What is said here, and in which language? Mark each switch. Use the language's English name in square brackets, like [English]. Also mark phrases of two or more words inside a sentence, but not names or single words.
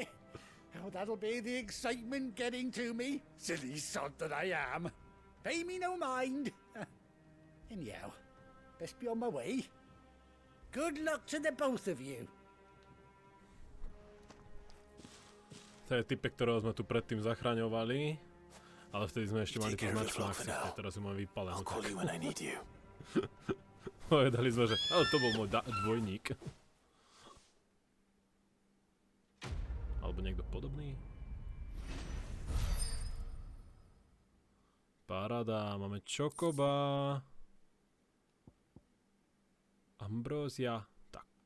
[English] Oh, that'll be the excitement getting to me. Silly sod that I am. Pay me no mind. Anyhow, best be on my way. Good luck to the both of you. [Slovak] To je typek, ktorého sme tu predtým zachraňovali. Ale vtedy sme ešte mali tú značku na ksichte, teraz ju máme vypálenú. [English] I'll call you when I need you. [Slovak] Povedali sme, že ale to bol môj dvojník. Alebo niekto podobný. Paráda, máme Chocoba. Ambrosia, tak.